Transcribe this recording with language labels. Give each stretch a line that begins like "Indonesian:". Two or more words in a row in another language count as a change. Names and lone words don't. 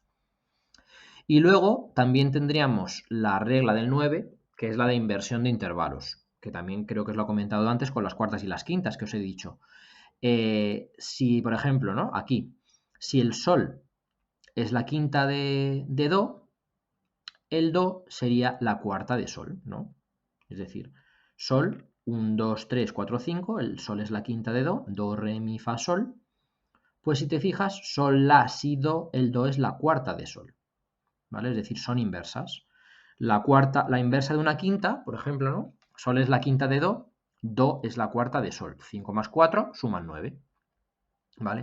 Spanish: Y luego también tendríamos la regla del 9, que es la de inversión de intervalos, que también creo que os lo he comentado antes con las cuartas y las quintas que os he dicho. Si, por ejemplo, ¿no? Aquí, si el sol es la quinta de do, el do sería la cuarta de sol, ¿no? Es decir, sol, 1, 2, 3, 4, 5, el sol es la quinta de do, re, mi, fa, sol. Pues si te fijas, sol, la, si, do, el do es la cuarta de sol, ¿vale? Es decir, son inversas. La inversa de una quinta, por ejemplo, ¿no? Sol es la quinta de do es la cuarta de sol. 5 más 4 suman 9, ¿vale?